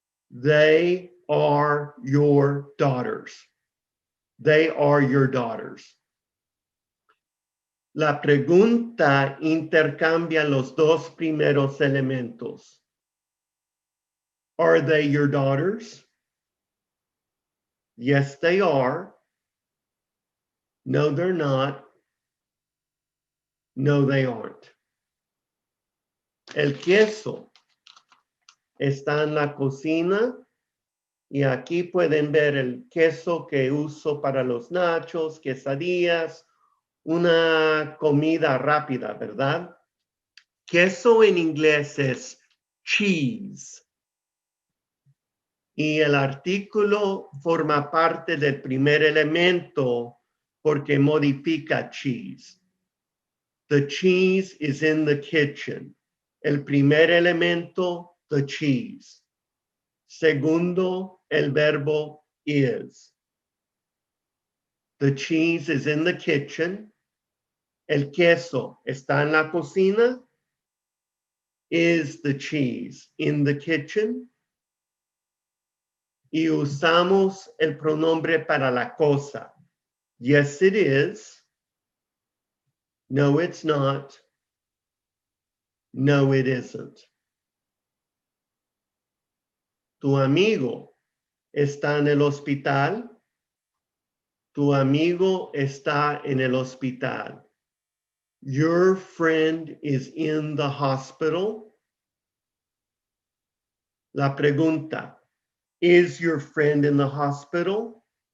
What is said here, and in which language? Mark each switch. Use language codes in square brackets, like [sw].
[en] They are your daughters. They are your daughters. [es] La pregunta intercambia los dos primeros elementos. [en] Are they your daughters? Yes, they are. No, they're not. No, they aren't. [es] El queso está en la cocina y aquí pueden ver el queso que uso para los nachos, quesadillas, una comida rápida, ¿verdad? Queso en inglés es cheese. Y el artículo forma parte del primer elemento porque modifica cheese. [en] The cheese is in the kitchen. [es] El primer elemento, [en] the cheese. [es] Segundo, el verbo is. [en] The cheese is in the kitchen. [es] El queso está en la cocina. [en] Is the cheese in the kitchen? [es] Y usamos el pronombre para la cosa. [en] Yes, it is. No, it's not. No, it isn't. [es] Tu amigo está en el hospital. Tu amigo está en el hospital. [en] Your friend is in the hospital. [es] La pregunta, [en] is your friend in the hospital?